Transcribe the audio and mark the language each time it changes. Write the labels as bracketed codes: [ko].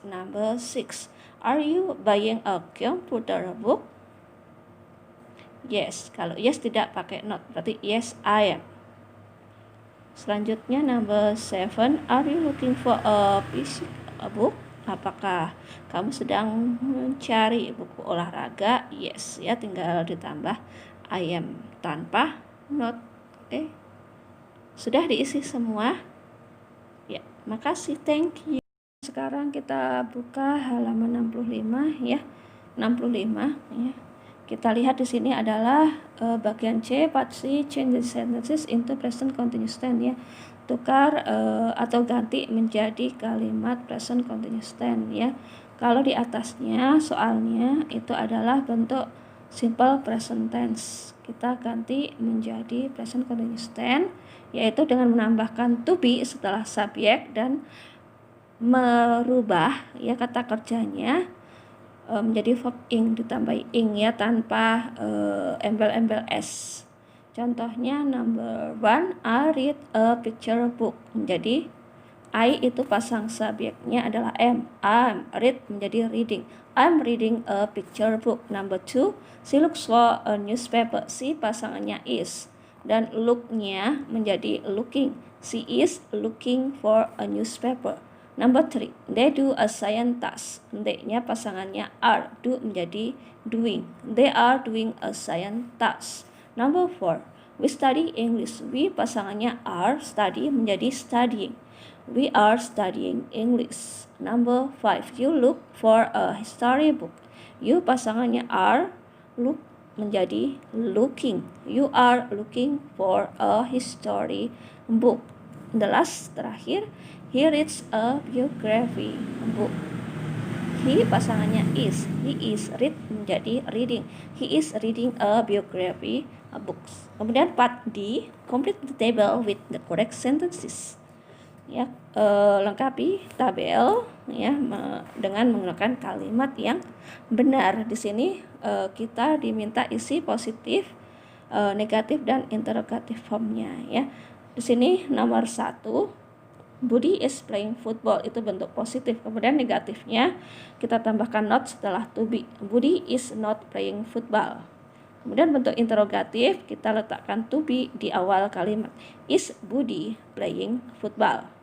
[en] Number 6, are you buying a computer book? Yes, [id] kalau [en] yes [id] tidak pakai [en] not, [id] berarti [en] yes I am. [id] Selanjutnya [en] number 7, are you looking for a book? [id] Apakah kamu sedang mencari buku olahraga? Yes, ya tinggal ditambah [en] I am [id] tanpa not. Oke. Sudah diisi semua? Ya, makasih, [en] thank you. [id] Sekarang kita buka halaman 65 ya. 65 ya. Kita lihat di sini adalah bagian C, [en] part C, change the sentences into present continuous tense [id] ya. Tukar atau ganti menjadi kalimat present continuous tense ya. Kalau di atasnya soalnya itu adalah bentuk simple present tense. Kita ganti menjadi present continuous tense, yaitu dengan menambahkan to be setelah subjek dan merubah ya kata kerjanya menjadi verb ing ditambah ing ya tanpa embel-embel s. Contohnya [en] number 1, I read a picture book. [id] Menjadi I itu pasang subjeknya adalah am. [en] I'm read [id] menjadi [en] reading. I'm reading a picture book. Number 2, she looks for a newspaper. [id] She pasangannya is dan look-nya menjadi looking. [en] She is looking for a newspaper. Number 3, they do a science task. [id] They-nya pasangannya are, do menjadi doing. [en] They are doing a science task. Number 4, we study English. [id] We pasangannya are, study menjadi studying. [en] We are studying English. Number 5, you look for a history book. [id] You pasangannya are, look menjadi looking. [en] You are looking for a history book. The last [id] terakhir, [en] he reads a biography book. He [id] pasangannya [en] is. He is read [id] menjadi [en] reading. He is reading a biography books. [id] Kemudian [en] part D, complete the table with the correct sentences. [id] Ya, lengkapi tabel ya dengan menggunakan kalimat yang benar. Di sini kita diminta isi positif, negatif dan interrogative formnya ya. Di sini nomor 1, [en] Budi is playing football, [id] itu bentuk positif. Kemudian negatifnya kita tambahkan not setelah to be. [en] Budi is not playing football. [id] Kemudian bentuk interrogatif kita letakkan to be di awal kalimat. [en] Is Budi playing football?